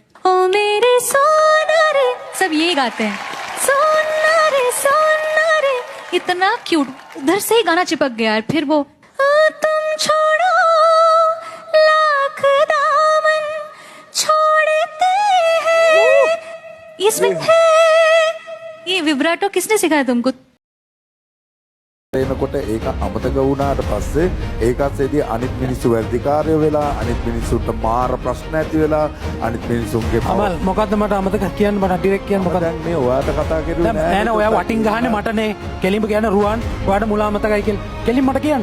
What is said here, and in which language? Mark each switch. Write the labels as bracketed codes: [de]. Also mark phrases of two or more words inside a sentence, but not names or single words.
[hi] ओ मेरे सोनारे, सब यही गाते हैं, सोनारे सोनारे, इतना क्यूट। उधर से ही गाना चिपक गया है। फिर वो तुम छोड़ो लाख दामन छोड़ते हैं, इसमें है ये विब्राटो किसने सिखाया तुमको? [si] එනකොට ඒක අමතක වුණාට පස්සේ ඒකත්සේදී අනිත් මිනිස්සු වැඩිකාරයෝ වෙලා අනිත් මිනිස්සුන්ට මාර ප්‍රශ්න ඇති වෙලා අනිත් මිනිස්සුන්ගේ අමල් මොකද්ද මට අමතක කියන්න මට ඩිරෙක්ට් කියන්න මොකද දැන් මේ ඔයාට කතා කරුවේ නෑ නෑ ඔයා වටින් ගහන්නේ මටනේ කෙලින්ම කියන රුවන් ඔයාට මුලා අමතකයි කියලා කෙලින් මට කියන්න